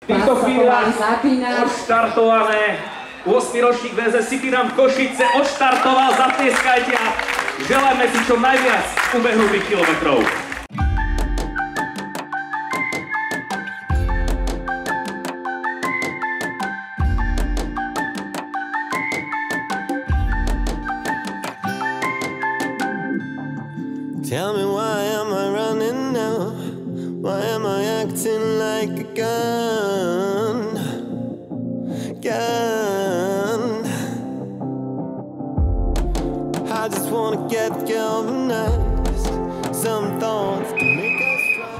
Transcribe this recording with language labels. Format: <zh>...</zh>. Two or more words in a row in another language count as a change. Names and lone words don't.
<sk>V týchto chvíľach odštartované 8. ročník VZS City Run Košice odštartoval, zatlieskajte a želajme si čo najviac ubehnutých kilometrov.</sk> <en>Tell me why am I running now? Why am I acting like a gun? I just wanna get galvanized. Some thoughts to make us strong.</en>